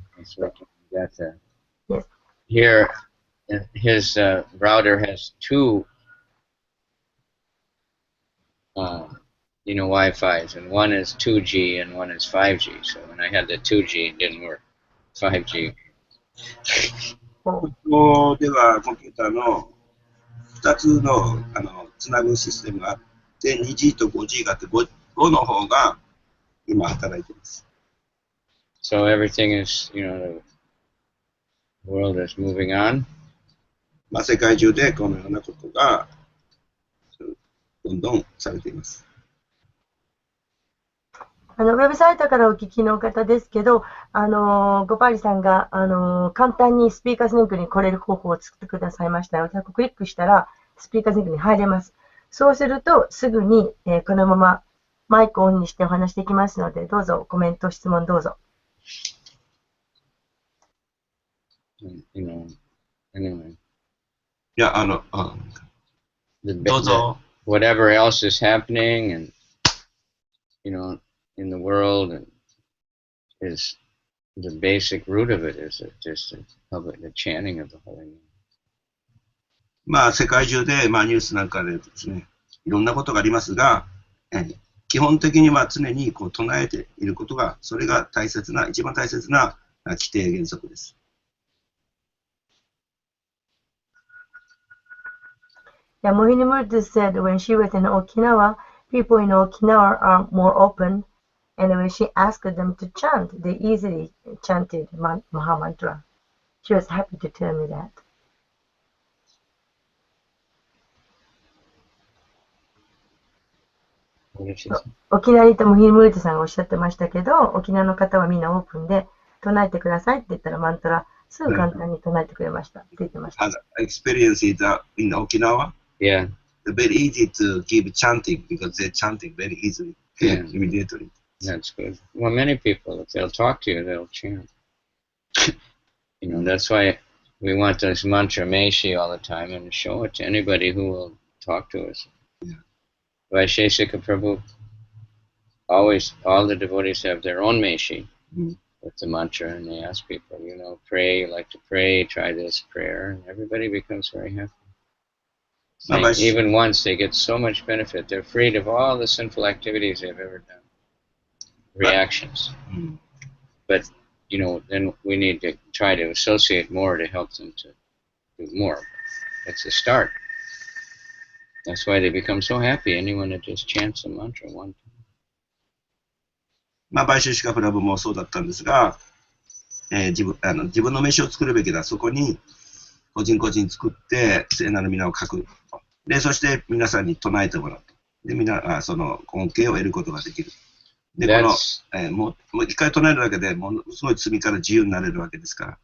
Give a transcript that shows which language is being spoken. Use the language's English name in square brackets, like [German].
[English] That's what that's a. Yes. Here, his router has two, Wi-Fi's, and one is 2G and one is 5G. So when I had the 2G, it didn't work. 5G. [Japanese] ここではコンピューターの2つのつなぐシステムがあって、2G と 5G があって、5の方が今働いています。 [English] So everything is, the world is moving on. [Japanese] まあ世界中でこのようなことがどんどんされています。ウェブサイトからお聞きの方ですけど、ゴパーリさんが、簡単にスピーカーズリンクに来れる方法を作ってくださいましたので、クリックしたらスピーカーズリンクに入れます。そうすると、すぐに、このままマイクをオンにしてお話できますので、どうぞコメント、質問どうぞ。 [English] Anyway. [Japanese] いや、どうぞ。 [English] Whatever else is happening and, in the world, and is the basic root of it is just the chanting of the holy name. [Japanese] まあ世界中で、まあ、ニュースなんかでですね、いろんなことがありますが、基本的には常にこう唱えていることが、それが一番大切な規定原則です。 [English] Yeah, Mohini Murthy said when she was in Okinawa, people in Okinawa are more open, and when she asked them to chant, they easily chanted Mahamantra. She was happy to tell me that. [Japanese] 沖縄にいたモヒニムルティさんがおっしゃってましたけど、沖縄の方はみんなオープンで唱えてくださいって言ったらマントラすぐ簡単に唱えてくれましたって言ってました。 [English] Experience it in Okinawa? Yeah. Very easy to keep chanting because they're chanting very easily, immediately. That's good. Well, many people, if they'll talk to you, they'll chant. That's why we want this mantra Meishi all the time and show it to anybody who will talk to us. Yeah. Vaisheshika Prabhu, always, all the devotees have their own Meishi with the mantra, and they ask people, pray, you like to pray, try this prayer, and everybody becomes very happy. Even once, they get so much benefit. They're freed of all the sinful activities they've ever done. Reactions. But, then we need to try to associate more to help them to do more. That's a start. That's why they become so happy. Anyone that just chants a mantra one time. [Japanese] バイシェシカプラブもそうだったんですが、自分の飯を作るべきだ。そこに個人個人作って聖なる皆を書く。で、そして皆さんに唱えてもらうと。で、その恩恵を得ることができる。で、もう一回唱えるだけでものすごい罪から自由になれるわけですから。